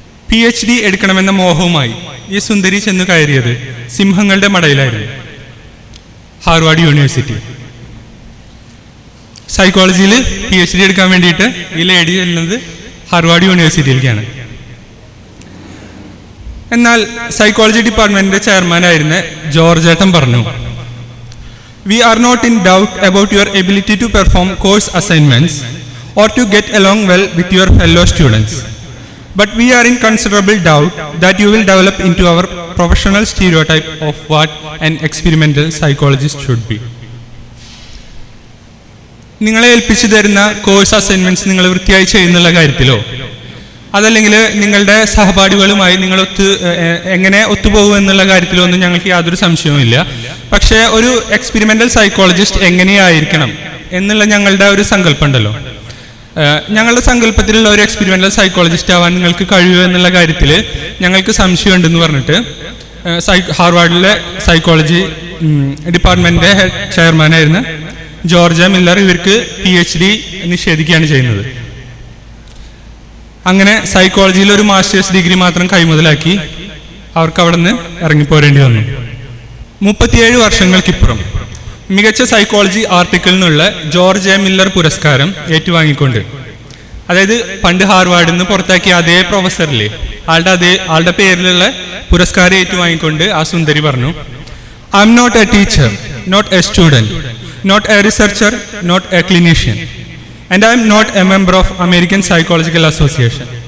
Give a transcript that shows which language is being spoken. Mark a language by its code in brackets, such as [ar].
[ml] PhD എടുക്കണമെന്ന മോഹവുമായി ഈ സുന്ദരി ചെന്ന് കയറിയത് സിംഹങ്ങളുടെ മടയിലായിരുന്നു, ഹാർവാർഡ് യൂണിവേഴ്സിറ്റി. സൈക്കോളജിയിൽ PhD എടുക്കാൻ വേണ്ടിയിട്ട് ഈ ലേഡി ചെല്ലുന്നത് ഹാർവാർഡ് യൂണിവേഴ്സിറ്റിയിലേക്കാണ്. എന്നാൽ സൈക്കോളജി ഡിപ്പാർട്ട്മെന്റിന്റെ ചെയർമാനായിരുന്ന ജോർജ് ഏട്ടൻ പറഞ്ഞു, [en] "We are not in doubt about your ability to perform course assignments or to get along well with your fellow students. But we are in considerable doubt that you will develop into our professional stereotype of what an experimental psychologist should be." [ml] നിങ്ങളെ ഏൽപ്പിച്ചു തരുന്ന course assignments നിങ്ങൾ വൃത്തിയായി ചെയ്യുന്നുള്ള കാര്യത്തിലോ അതല്ലെങ്കിൽ നിങ്ങളുടെ സഹപാഠികളുമായി നിങ്ങൾ എങ്ങനെ ഒത്തുപോകും എന്നുള്ള കാര്യത്തിലോ ഒന്നും ഞങ്ങൾക്ക് യാതൊരു സംശയവുമില്ല. പക്ഷേ ഒരു എക്സ്പെരിമെന്റൽ സൈക്കോളജിസ്റ്റ് എങ്ങനെയായിരിക്കണം എന്നുള്ള ഞങ്ങളുടെ ഒരു സങ്കല്പം ഉണ്ടല്ലോ. ഞങ്ങളുടെ സങ്കല്പത്തിലുള്ള ഒരു എക്സ്പെരിമെന്റൽ സൈക്കോളജിസ്റ്റ് ആവാൻ നിങ്ങൾക്ക് കഴിയുമോ എന്നുള്ള കാര്യത്തിൽ ഞങ്ങൾക്ക് സംശയമുണ്ടെന്ന് പറഞ്ഞിട്ട് ഹാർവാർഡിലെ സൈക്കോളജി ഡിപ്പാർട്ട്മെന്റിന്റെ ചെയർമാനായിരുന്ന ജോർജ് മില്ലർ ഇവർക്ക് PhD നിഷേധിക്കുകയാണ് ചെയ്യുന്നത്. അങ്ങനെ സൈക്കോളജിയിൽ ഒരു മാസ്റ്റേഴ്സ് ഡിഗ്രി മാത്രം കൈമുതലാക്കി അവർക്ക് അവിടെ നിന്ന് ഇറങ്ങിപ്പോരേണ്ടി വന്നു. 37 വർഷങ്ങൾക്കിപ്പുറം മികച്ച സൈക്കോളജി ആർട്ടിക്കിളിനുള്ള ജോർജ് മില്ലർ പുരസ്കാരം ഏറ്റുവാങ്ങിക്കൊണ്ട്, അതായത് പണ്ട് ഹാർവാർഡിൽ നിന്ന് പുറത്താക്കിയ അതേ പ്രൊഫസറിലെ ആളുടെ പേരിലുള്ള പുരസ്കാരം ഏറ്റുവാങ്ങിക്കൊണ്ട് ആ സുന്ദരി പറഞ്ഞു, [en] "I am not a teacher, not a student, not a researcher, not a clinician, and I am not a member of American Psychological Association.